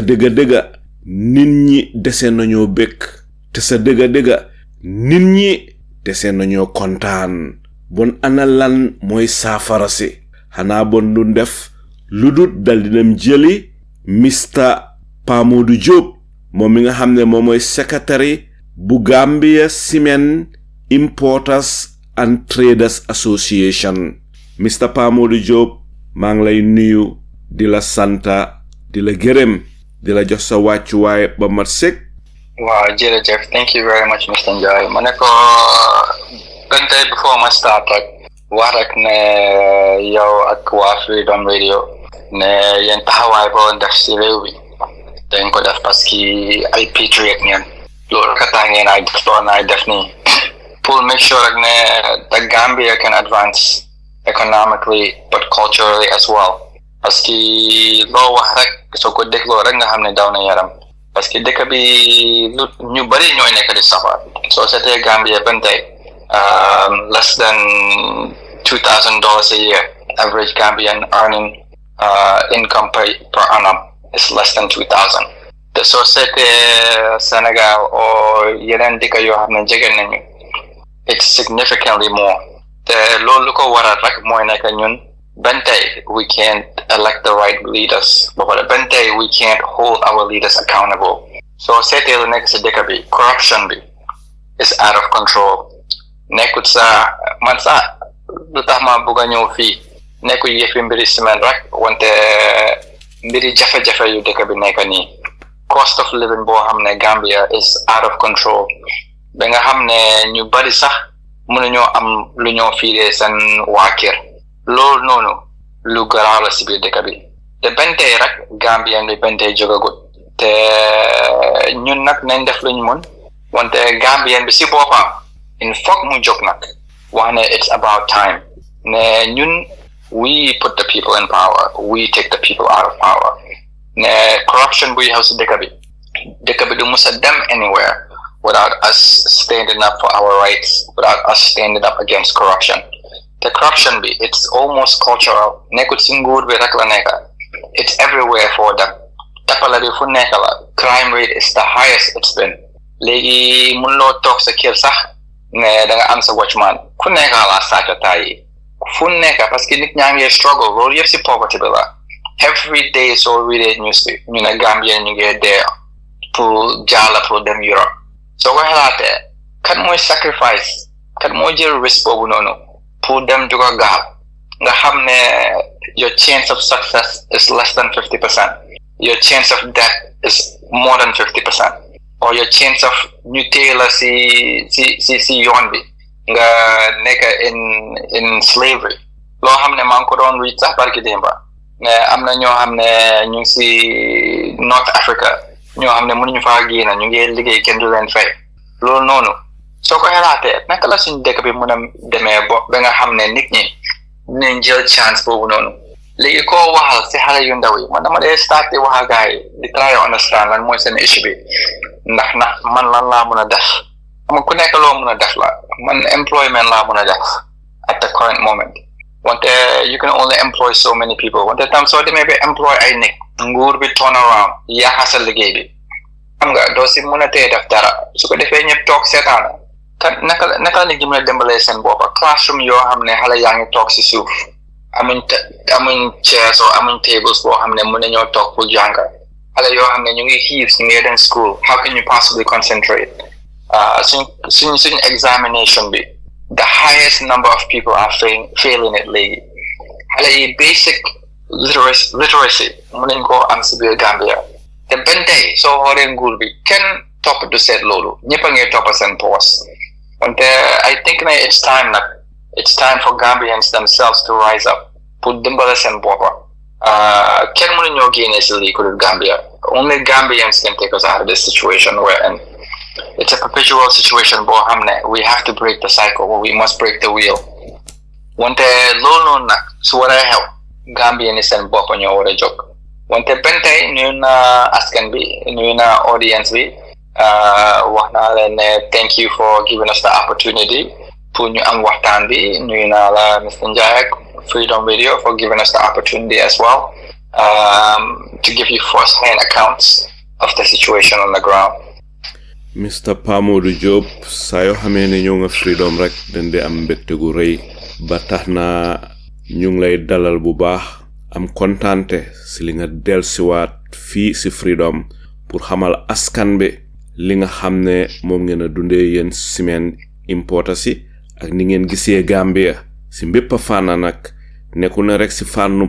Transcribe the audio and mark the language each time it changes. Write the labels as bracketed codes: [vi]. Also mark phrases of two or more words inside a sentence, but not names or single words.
[wo] dëgga nit ñi dese nañoo bekk te sa dëgga nit ñi dese nañoo kontaan bon ana lan mooy saafara si xanaa bon du def lu dut dal dinam jëli Mr Pamodu Job moom mi nga xam ne moom mooy secretary bu Gambia Cement Importers and Traders Association. Mr Pamodu Job maa ngi lay nuyu di la santa di la gërëm di la jox sa wàccuwaay ba mat sëkk. [en] Wow, Jeff, thank you very much, Mr. Njai. Maneko, before I start, [wo] wax rek ne yow ak waa Freedom Radio ne yéen taxawaay boo def si réew bi dañ ko def [fr] parce que [wo] ay patriot ngeen loolu ka tax ngeen ay def loolu naay def nii pour [en] make sure [wo] rek ne [en] the Gambia can advance economically but culturally as well [fr] parce que [wo] loo wax rek soo ko dégloo rek nga xam ne daw na yaram [fr] parce que [wo] dëkk bi lu ñu bari ñooy nekk di safar soo seetee Gambia ban tey [en] less than $2,000 a year. Average Gambian earning income per annum is less than 2,000. The society [wo] Senegal or yeneen dëkk yoo xam ne jege nañu [en] it's significantly more. The [wo] loolu ko waral rek mooy nekk ñun ban tey [en] we can't elect the right leaders but [wo] ban tey [en] we can't hold our leaders accountable. [wo] So seetee lu nekk si dëkk bi corruption bi [en] is out of control. [wo] Nekkut sa man sa lu tax ma bëgg a ñëw fii nekkul yëfi mbiri ciment rek wante mbiri jafe-jafe yu dëkk bi nekk nii [en] cost of living [wo] boo xam ne Gambia [en] is out of control [wo] ba nga xam ne ñu bari sax mënuñoo am lu ñoo fiiree seen waa kër loolu noonu lu garaaw la si biir dëkk bi te bentey rek Gambien bi bentey jógagut te ñun nag nañ def lu ñu mën wante Gambien bi si boppam in foog mu jóg nag wax ne [en] it's about time [wo] ne ñun [en] we put the people in power we take the people out of power [wo] ne corruption buy xew si dëkk bi du musa dem [en] anywhere without us standing up for our rights without us standing up against corruption the corruption bi it's almost cultural [wo] nekkut si nguur bi rek la nekk [en] it's everywhere for them [wo] tapala bi fu nekk la [en] crime rate is the highest it's been [wo] léegi mun loo toog sa kër sax ne da nga am sa watchman fu nekk la sàcc taay fu nekk parce que nit ñaa ngi struggle loolu yëpp si poverty bi la [en] every day [wo] soo readee news bi ñu ne Gambien ñu ngi dee pour jaala pour dem Europe soo ko xalaatee kan mooy sacrifice kan moo jël risk boobu noonu pour dem juga gaal nga xam ne [en] your chance of success is less than 50%. Your chance of death is more than 50%. Or your chance of [wo] ñu téye la si yoon bi nga nekk [en] in slavery [wo] loo xam ne maa ngi ko doon read sax barki démba ne am na ñoo xam ne ñu ngi si North Africa ñoo xam ne mënuñu faa génn ñu ngi liggéey kenn du leen fay loolu noonu soo ko xalaatee naka la suñ dëkk bi mën a demee ba nga xam ne nit ñi dinañ jël chance boobu noonu léegi koo waxal si xale yu ndaw yi man dama dee start di wax ak gars yi di [en] try understand [wo] lan mooy seen issue bi ndax man lan laa mën a def xam ku nekk loo mën a def la man employment laa mën a def [en] at the current moment [wo] wante [en] you can only employ so many people [wo] wante tam soo demee ba employ ay nit nguur bi [en] turn around [wo] yaaxa sa liggéey bi xam nga doo si mën a tee def dara su ko defee ñëpp toog seetaan kan naka la nit ñi mën a dimbalee seen boppa classroom yoo xam ne xale yaa ngi toog si suuf amuñ chairs or amuñ tables boo xam ne mën nañoo toog pour jàng xale yoo xam ne ñu ngi xiif ñu ngi dem [en] school how can you possibly concentrate [wo] suñ examination bi [en] the highest number of people are failing it [wo] léegi xale yi [en] basic literacy [wo] mën nañ koo am si biir Gambia te benn tey soo xoolee nguur bi kenn topp du seet loolu ñëpp a ngi topp seen poos wante [en] I think [wo] na [en] it's time for Gambians themselves to rise up [wo] pour dimbale seen boppa kenn mënu ñoo génne si lii ku dul Gambia [en] only Gambians can take us out of this situation we're in. It's a perpetual situation [wo] boo xam ne [en] we have to break the cycle we must break the wheel [wo] wante loolu noonu nag su waree xew Gambien ni seen bopp ñoo war a jóg wante benn tey nuyu na askan bi nuyu na audience bi wax naa leen ne [en] thank you for giving us the opportunity [wo] pour ñu am waxtaan bi nuyu naa la Mr. [en] Njie ak Freedom Radio for giving us the opportunity as well to give you first-hand accounts of the situation on the ground. Mr. [wo] Pamoudou Diop saa yoo xamee ne ñoo nga Freedom rek dañ di am mbégte gu rëy ba tax na ñu ngi lay dalal bu baax am kontaante si li nga dellusiwaat fii si Freedom pour xamal askan bi li nga xam ne moom ngeen a dundee yéen ciment importers yi ak ni ngeen gisee Gambia si mbépp fànn nag nekku na rek si fànnub